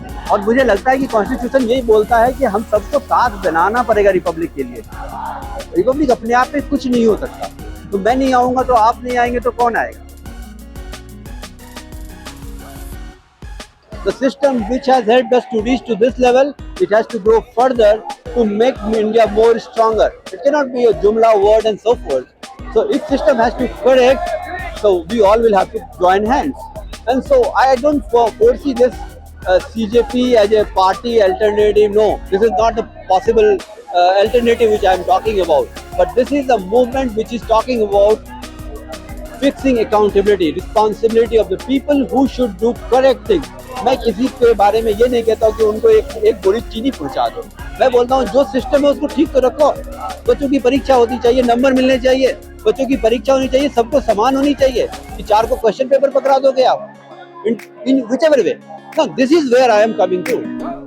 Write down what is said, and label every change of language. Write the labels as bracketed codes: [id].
[hi] और मुझे लगता है कि कॉन्स्टिट्यूशन यही बोलता है कि हम सबको साथ बनाना पड़ेगा रिपब्लिक के लिए। रिपब्लिक अपने आप में कुछ नहीं हो सकता। तो मैं नहीं आऊंगा तो आप नहीं आएंगे तो कौन आएगा? [en] The system which has helped us to reach to this level, it has to go further to make India more stronger. It cannot be a jumla word and so forth. So if system has to correct, so we all will have to join hands. And so I don't foresee this CJP as a party alternative. No, this is not the possible alternative which I am talking about. But this is a movement which is talking about fixing accountability, responsibility of the people who should do correct things. [hi] मैं किसी के बारे में ये नहीं कहता हूँ कि उनको एक बोरी चीनी पहुंचा दो। मैं बोलता हूँ जो सिस्टम है उसको ठीक तो रखो। बच्चों की परीक्षा होती चाहिए, नंबर मिलने चाहिए, बच्चों की परीक्षा होनी चाहिए, सबको समान होनी चाहिए। कि 4 को क्वेश्चन पेपर पकड़ा दोगे आप [en] In whichever way. Now this is where I am coming to.